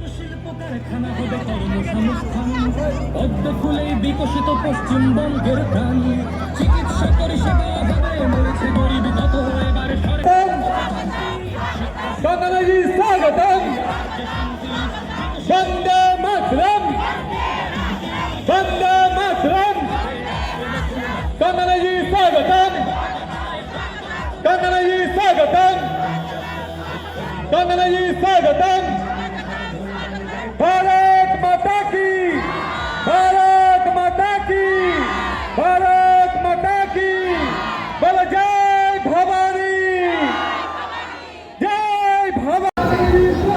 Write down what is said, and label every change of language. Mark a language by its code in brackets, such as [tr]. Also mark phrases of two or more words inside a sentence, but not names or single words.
[bn] পদ্ম ফুলে বিকশিত পশ্চিমবঙ্গের প্রাণ, চিকিৎসা পরিষেবা মরেছে গরিব কত, এবারে বাংলাদেশী স্বাগতম, বন্দে মাতরম, বন্দে মাতরম, বাংলাদেশী স্বাগতম, বাংলাদেশী স্বাগতম, বাংলাদেশী স্বাগতম। [hi] भारत माता की, भारत माता की, भारत माता की, बोल जय भवानी, जय भवानी।